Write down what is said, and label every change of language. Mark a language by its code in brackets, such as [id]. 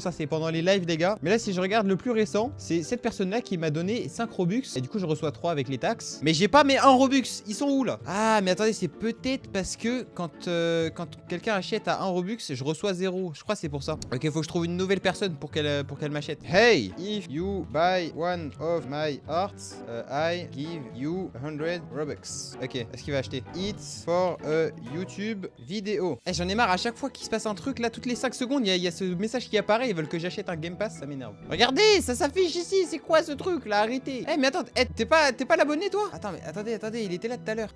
[fr] Ça, c'est pendant les lives, les gars. Mais là, si je regarde le plus récent, c'est cette personne-là qui m'a donné 5 Robux. Et du coup, je reçois 3 avec les taxes. Mais j'ai pas mes 1 Robux. Ils sont où là? Ah, mais attendez, c'est peut-être parce que quand quelqu'un achète à 1 Robux, je reçois 0. Je crois que c'est pour ça. Ok, faut que je trouve une nouvelle personne pour qu'elle m'achète. [en] Hey, if you buy one of my arts, I give you 100 Robux. [fr] Ok, est-ce qu'il va acheter? [en] It's for a YouTube vidéo. [fr] Eh, j'en ai marre, à chaque fois qu'il se passe un truc, là, toutes les 5 secondes, il y a ce message qui apparaît. Ils veulent que j'achète un Game Pass, ça m'énerve. Regardez, ça s'affiche ici. C'est quoi ce truc là? Arrêtez. Eh, mais attends, t'es pas l'abonné toi? Attends, mais attendez, il était là tout à l'heure.